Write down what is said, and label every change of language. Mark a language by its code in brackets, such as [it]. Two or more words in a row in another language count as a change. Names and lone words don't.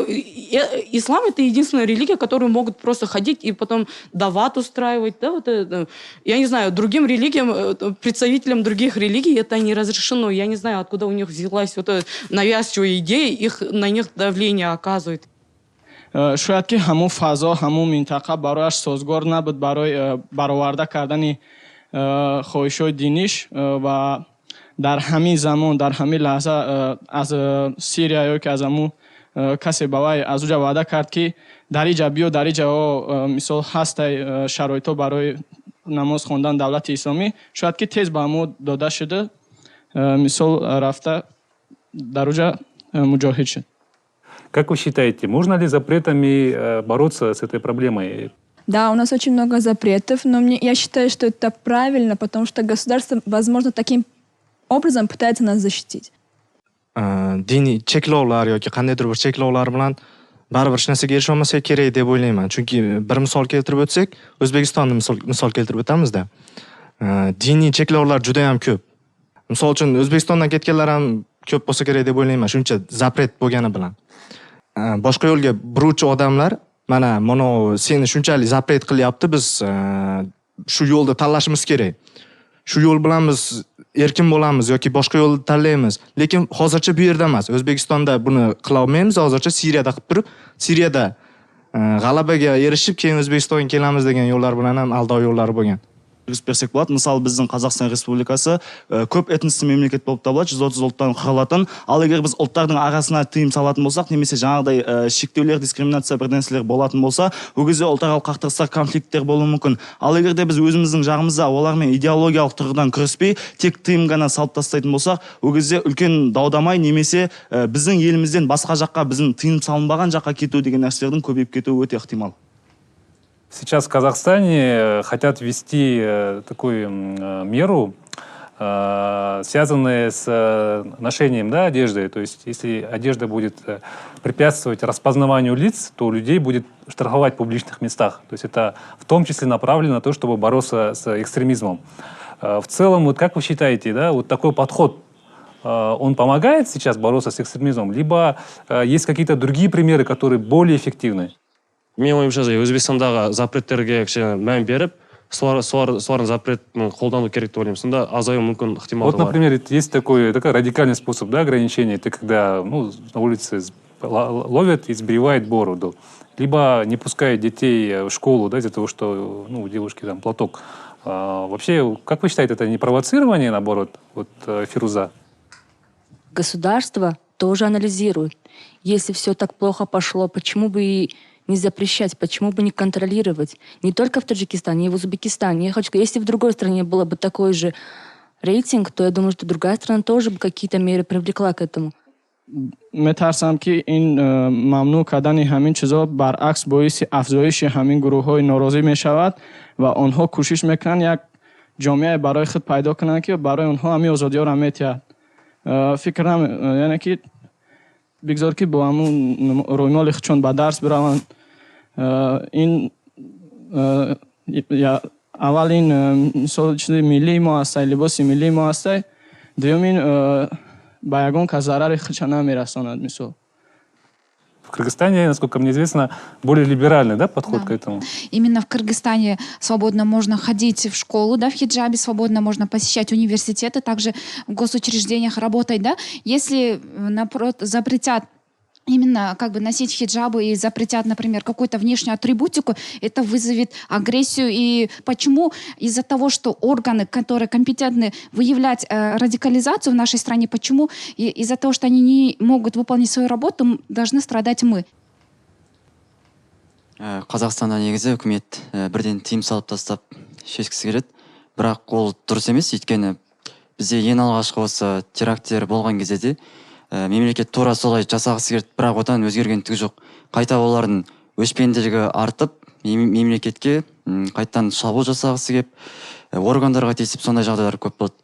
[ru] Ислам — это единственная религия, которую могут просто ходить и потом дават устраивать. Да, вот это. Я не знаю, другим религиям, представителям других религий это не разрешено. Я не знаю, откуда у них взялась вот эта навязчивая идея, на них давление оказывает. [tg] шояд ки ҳамун фазо, ҳамун минтақа барояш созгор набуд барои бароварда кардани хоҳишҳои диниш ва дар ҳамин замон, дар ҳамин лаҳза аз Сирия ё ки аз ҳамун касе ба вай аз уҷа ваъда кард ки дар иҷа биё, дар иҷаҳо мисол ҳастай шароитҳо барои намоз хондан давлати исломӣ, шояд ки тез ба ҳамон дода шуда, мисол рафта дар уҷа муҷоҳид шуд. [ru] Как вы считаете, можно ли запретами бороться с этой проблемой? Да, у нас очень много запретов, но я считаю, что это правильно, потому что государство, возможно, таким образом пытается нас защитить. [uz] Diniy cheklovlar yoki qandaydir bir cheklovlar bilan baribir hech narsaga erisha olmasak kerak deb o'ylayman. Chunki bir misol keltirib o'tsak, O'zbekistonni misol keltirib o'tamizda. Diniy cheklovlar juda ham ko'p. Misol uchun O'zbekistondan ketganlar ham ko'p bo'lsa kerak deb o'ylayman, shuncha zapret bo'lgani bilan. Boshqa yo'lga buruvchi odamlar mana seni shunchalik zapret qilyapti, biz shu yo'lda tanlashimiz kerak. Shu yo'l bilan biz erkin bo'lamiz yoki boshqa yo'lni tanlaymiz. Lekin hozircha bu yerda emas. O'zbekistonda buni qila olmaymiz. Hozircha Siriyada qilib turib, Siriyada g'alabaga erishib, keyin O'zbekistonga kelamiz degan yo'llar bilan ham aldov yo'llari bo'lgan. [kk] Берсек болады. Мысалы, біздің Қазақстан Республикасы көп этносты мемлекет болып табылады, 130 ұлттан құралатын. Ал егер біз ұлттардың арасына тыйым салатын болсақ, немесе жаңағыдай шектеулер, дискриминация бір нәрселер болатын болса, ол кезде ұлтаралық қақтығыстар, конфликттер болуы мүмкін. Ал егер де біз өзіміздің жағымызда олармен идеологиялық тұрғыдан күреспей, тек тыйым ғана салып тастайтын болсақ, ол кезде үлкен даудамай немесе біздің елімізден басқа жаққа, біздің тыйым салынбаған жаққа кету деген нәрселердің көбейіп кетуі өте ықтимал. [ru] Сейчас в Казахстане хотят ввести такую меру, связанную с ношением одежды. То есть, если одежда будет препятствовать распознаванию лиц, то людей будет штрафовать в публичных местах. То есть, это в том числе направлено на то, чтобы бороться с экстремизмом. В целом, вот как вы считаете, вот такой подход, он помогает сейчас бороться с экстремизмом? Либо есть какие-то другие примеры, которые более эффективны? [kk] Мен ойымша Өзбекстандағы запреттерге мән беріп, солардың запретін қолдану керек деп ойлаймын. Сонда азаю мүмкін ықтимал. [ru] Вот, например, есть такой радикальный способ ограничения. Это когда на улице ловят и сбривают бороду. Либо не пускают детей в школу из-за того, что у девушки там платок. Вообще, как вы считаете, это не провоцирование, наоборот, Фируза? Государство тоже анализирует. Если все так плохо пошло, почему бы и не запрещать, почему бы не контролировать? Не только в Таджикистане, и в Узбекистане. Я хочу сказать, если в другой стране было бы такой же рейтинг, то я думаю, что другая страна тоже бы какие-то меры привлекла к этому. [tg] метарсам ки ин мамнӯъ кардани ҳамин чизо баръакс боиси афзоиши ҳамин гурӯҳҳои норозӣ мешавад ва онҳо кӯшиш мекунанд як ҷомеае барои худ пайдо кунанд ки барои онҳо ҳамин озодиёро метиҳад. фикр яъне ки бигзор ки бо ҳамун рӯймоли худшон ба дарс бираванд. ин аввал ин мисол чизи миллии мо ҳастай, либоси миллии мо ҳастай. Дуюмин ба ягон кас зарари худша намерасонад. Мисол [ru] В Кыргызстане, насколько мне известно, более либеральный, да, подход к этому? Именно в Кыргызстане свободно можно ходить в школу, да, в хиджабе, свободно можно посещать университеты, также в госучреждениях работать, да. Если запретят именно как бы носить хиджабы и запретят, например, какую-то внешнюю атрибутику, это вызовет агрессию. И почему? Из-за того, что органы, которые компетентны выявлять радикализацию в нашей стране, почему? Из-за того, что они не могут выполнить свою работу, должны страдать мы. [kk] Қазақстанда негізі үкімет бірден тыйым салып тастап шешкісі келеді. Бірақ ол дұрыс емес, өйткені бізде ең алғашқы осы теракттер болған кезде де мемлекет тура солай жасағысы келді, бірақ одан өзгерген түгі жоқ. Қайта олардың өшпенділігі артып, мемлекетке қайтадан шабуыл жасағысы келіп, органдарға тиісіп сондай жағдайлар көп болды.